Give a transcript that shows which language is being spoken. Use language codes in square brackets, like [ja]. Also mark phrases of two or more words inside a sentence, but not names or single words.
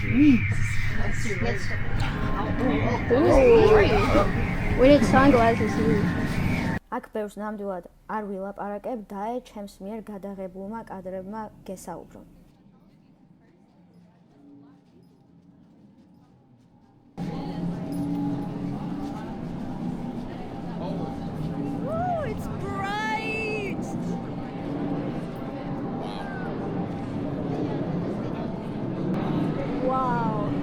[en] We need sunglasses here. [ka] აქ ბევრს ნამდვილად არ ვილაპარაკებ და ჩემს მიერ გადაღებულმა კადრებმა გესაუბრო. [en] It's bright. Wow.